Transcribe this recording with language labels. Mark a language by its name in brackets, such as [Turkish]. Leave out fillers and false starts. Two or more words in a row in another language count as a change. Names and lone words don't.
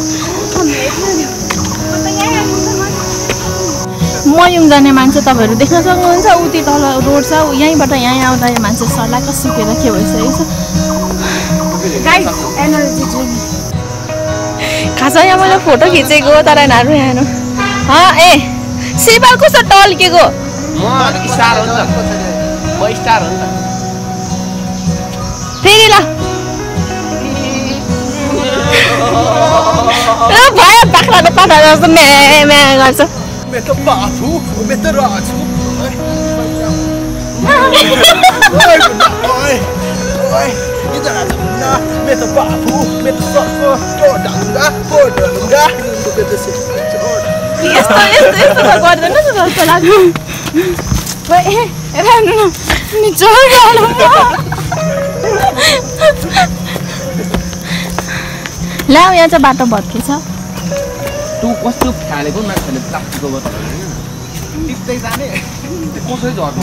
[Nepali] मयुङ जाने मान्छे तपाईँहरू देख्न सक्नुहुन्छ उति तल रोड छ यहीँबाट यहाँ आउँदा यो मान्छे सर्लाक्क सुकेर के भइसकेको छ खास यहाँ मैले फोटो खिचेको तर यिनीहरू यहाँ ए सिपाल कस्तो टल्केको म स्टार हो नि त फेरि ल भयो बाख्राको पाखा जस्तो म्या गर्छ [Hindi] मैं तो बापू मैं तो राजू ओए इधर आ ना मैं तो बापू मैं तो सबको छोड़ दूंगा मैं तो से [Nepali] यस्तो त गर्दैन नि जस्तो लाग्यो हेर्नु न निचोड ल यहाँ चाहिँ बाटो भत्केछ तँ कस्तो फालेको मान्छेले प्लास्टिकको बोतल टिप्दै जाने कसरी झर्नु